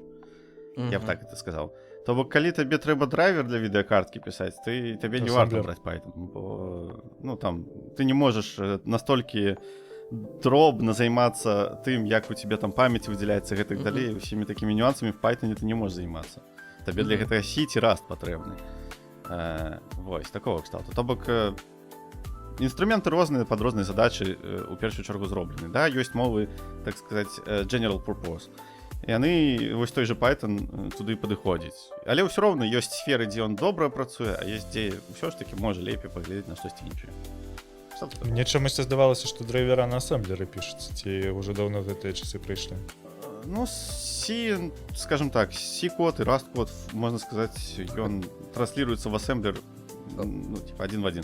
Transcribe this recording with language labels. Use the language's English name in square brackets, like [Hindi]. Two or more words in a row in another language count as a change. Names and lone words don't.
[Belarusian] Я б так это сказаў. То бок, калі табе трэба драйвер для відэакарткі пісаць, табе не варта браць Python, бо, ну, там, ты не можаш настолькі дробна займацца тым, як у тебе там памяць выдзяляецца гэтак далей, усімі такімі нюансамі в Python ты не можаш займацца. Табе для гэтага C ці Rust патрэбны. Вось, такого кшталту. То бок, інструменты розныя пад розныя задачы у першую чаргу зроблены. Да, ёсць мовы, так сказаць, [English] general purpose. [Belarusian] І яны, вось той же Python туды падыходзіць. Але ўсё роўна ёсць сферы, дзе ён добра працуе, а ёсць дзе ўсё ж таки можа лепей паглядзець на штосьці іншае. Мне чамусьці здавалася, што драйвера на асэмблеры пішуцца, ці ўжо даўно гэтыя часы прыйшлі. Ну, C, скажем так, C-код і Rust-код, можна сказаць, ён трансліруецца в асэмблер, ну, типа, адзін в адзін.